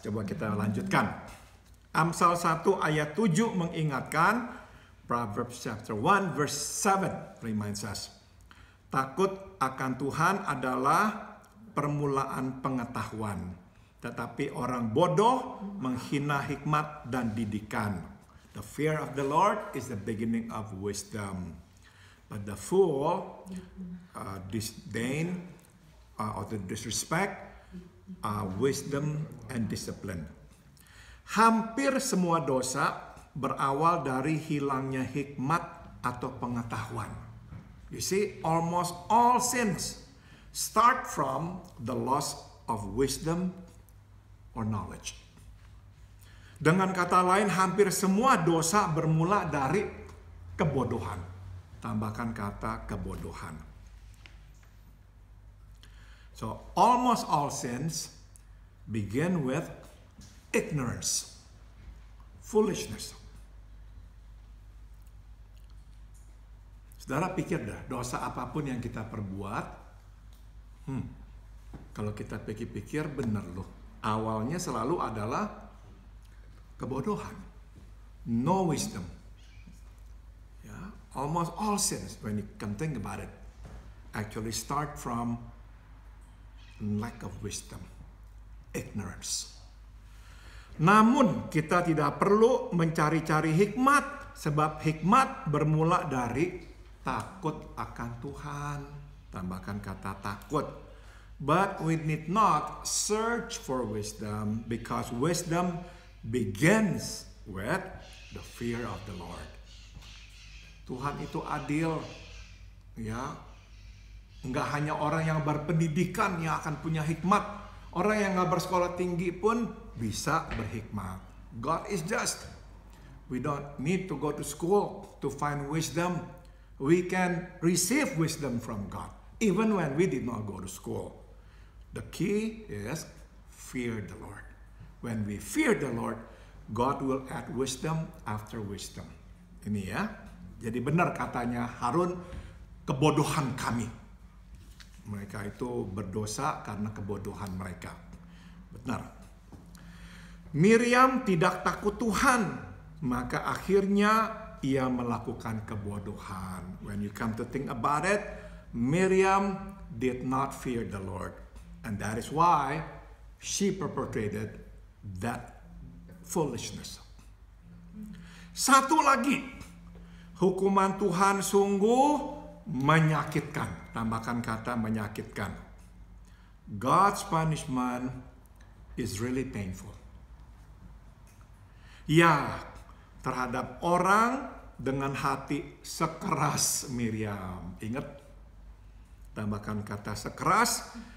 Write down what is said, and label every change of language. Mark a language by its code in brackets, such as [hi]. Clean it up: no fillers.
[id] Coba kita lanjutkan. Amsal 1 ayat 7 mengingatkan, [en] Proverbs chapter 1 verse 7 reminds us, [id] takut akan Tuhan adalah permulaan pengetahuan, tetapi orang bodoh menghina hikmat dan didikan. [en] The fear of the Lord is the beginning of wisdom, but the fool disdain or the disrespect wisdom and discipline. [id] Hampir semua dosa berawal dari hilangnya hikmat atau pengetahuan. [en] You see, almost all sins start from the loss of wisdom or knowledge. [id] Dengan kata lain, hampir semua dosa bermula dari kebodohan. Tambahkan kata kebodohan. [en] So, almost all sins begin with ignorance, foolishness. [id] Saudara pikir dah, dosa apapun yang kita perbuat, kalau kita pikir-pikir benar loh, awalnya selalu adalah kebodohan, [en] no wisdom. Ya, almost all sins, when you can think about it, actually start from lack of wisdom, ignorance. [id] Namun kita tidak perlu mencari-cari hikmat, sebab hikmat bermula dari takut akan Tuhan. Tambahkan kata takut. [en] But we need not search for wisdom, because wisdom begins with the fear of the Lord. [id] Tuhan itu adil, ya. Enggak hanya orang yang berpendidikan yang akan punya hikmat, orang yang nggak bersekolah tinggi pun bisa berhikmat. [en] God is just. We don't need to go to school to find wisdom. We can receive wisdom from God, even when we did not go to school. The key is fear the Lord. When we fear the Lord, God will add wisdom after wisdom. [id] Ini ya. Jadi benar katanya Harun, kebodohan kami. Mereka itu berdosa karena kebodohan mereka. Benar. Miriam tidak takut Tuhan, maka akhirnya ia melakukan kebodohan. [en] When you come to think about it, Miriam did not fear the Lord. And that is why she perpetrated that foolishness. [id] Satu lagi, hukuman Tuhan sungguh menyakitkan. Tambahkan kata menyakitkan. [en] God's punishment is really painful. [id] Ya, terhadap orang dengan hati sekeras Miriam. Ingat, tambahkan kata sekeras.